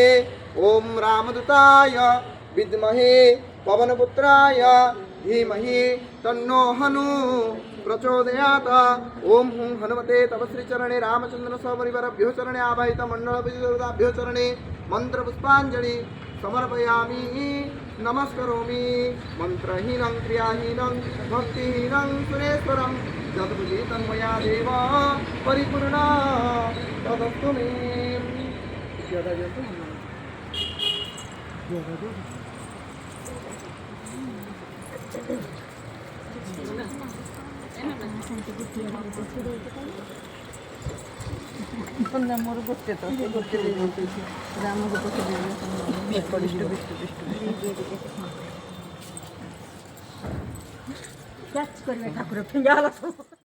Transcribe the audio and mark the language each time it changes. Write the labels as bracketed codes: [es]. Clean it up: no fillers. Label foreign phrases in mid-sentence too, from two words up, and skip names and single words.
[sa] ॐ रामदूताय विद्महे पवनपुत्राय धीमहि तन्नो हनु प्रचोदयात् ओम हुं हनुमते तव श्रीचरणे रामचंद्र सपरिवारभ्यो चरणे आवाहित मंडलभ्यो चरणे मंत्र पुष्पांजलि समर्पयामि नमस्करोमि मंत्रहीनं क्रियाहीनं भक्तिहीनं सुरेश्वरं जगद्गीतं मया देव परिपूर्णा तदस्तु मे। [or] ମୋର ଗୋଟେ ତ ଗୋଟେ ଦେଇଦେଇଛି ରାମକୁ ପଠେଇ ଠାକୁର ଫିଙ୍ଗା ହେଲା ସବୁ।